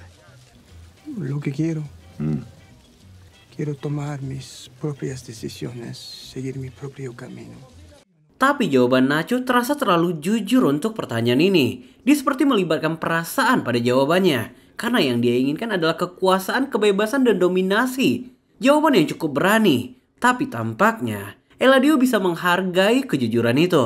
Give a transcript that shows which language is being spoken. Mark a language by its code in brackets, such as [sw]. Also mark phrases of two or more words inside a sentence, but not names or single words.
[es] Lo que quiero. Quiero tomar mis propias decisiones, seguir mi propio camino. [id] Tapi jawaban Nacho terasa terlalu jujur untuk pertanyaan ini. Dia seperti melibatkan perasaan pada jawabannya. Karena yang dia inginkan adalah kekuasaan, kebebasan, dan dominasi. Jawaban yang cukup berani. Tapi tampaknya Eladio bisa menghargai kejujuran itu.